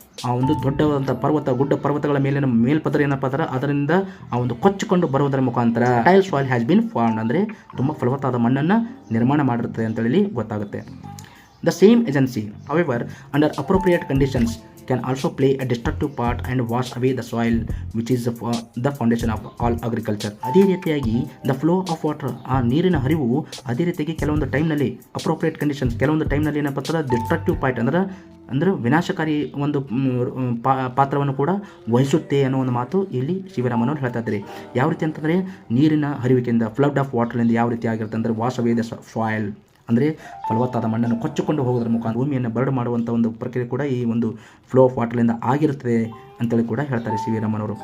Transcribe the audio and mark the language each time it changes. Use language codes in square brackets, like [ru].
[kn] ಆ ಒಂದು ದೊಡ್ಡವಾದಂಥ ಪರ್ವತಗಳ ಮೇಲಿನ ಮೇಲ್ಪದರ ಏನಪ್ಪ ಅಂದ್ರೆ ಅದರಿಂದ ಆ ಒಂದು ಕೊಚ್ಚಿಕೊಂಡು ಬರುವುದರ ಮುಖಾಂತರ [en] tile soil has been formed, [kn] ಅಂದರೆ ತುಂಬ ಫಲವತ್ತಾದ ಮಣ್ಣನ್ನು ನಿರ್ಮಾಣ ಮಾಡಿರ್ತದೆ ಅಂತೇಳಿ ಗೊತ್ತಾಗುತ್ತೆ. [en] The same agency, however, under appropriate conditions, can also play a destructive part and wash away the soil, which is the foundation of all agriculture. [kn] ಅದೇ ರೀತಿಯಾಗಿ [en] the flow of water, [kn] ಆ ನೀರಿನ ಹರಿವು ಅದೇ ರೀತಿಯಾಗಿ ಕೆಲವೊಂದು ಟೈಮ್ನಲ್ಲಿ [en] appropriate conditions, [kn] ಕೆಲವೊಂದು ಟೈಮ್ನಲ್ಲಿ ಏನಪ್ಪ ಅಂದ್ರೆ [en] destructive part [kn] ಅಂದರೆ ವಿನಾಶಕಾರಿ ಒಂದು ಪಾತ್ರವನ್ನು ಕೂಡ ವಹಿಸುತ್ತೆ ಅನ್ನೋ ಒಂದು ಮಾತು ಇಲ್ಲಿ ಶಿವರಾಮನವರು ಹೇಳ್ತಾ ಇದ್ದಾರೆ. ಯಾವ ರೀತಿ ಅಂತಂದರೆ ನೀರಿನ ಹರಿವಿಕೆಯಿಂದ, ಫ್ಲಡ್ ಆಫ್ ವಾಟರ್ನಿಂದ ಯಾವ ರೀತಿ ಆಗಿರುತ್ತೆ ಅಂದರೆ [en] wash away the soil, [kn] ಅಂದರೆ ಫಲವತ್ತಾದ ಮಣ್ಣನ್ನು ಕೊಚ್ಚಿಕೊಂಡು ಹೋಗೋದ್ರ ಮುಖಾಂತರ ಭೂಮಿಯನ್ನು ಬರಡು ಮಾಡುವಂಥ ಒಂದು ಪ್ರಕ್ರಿಯೆ ಕೂಡ ಈ ಒಂದು ಫ್ಲೋ ಆಫ್ ವಾಟರ್ಲಿಂದ ಆಗಿರುತ್ತದೆ ಅಂತೇಳಿ ಕೂಡ ಹೇಳ್ತಾರೆ ಸಿ ವಿ ರಾಮನವರು.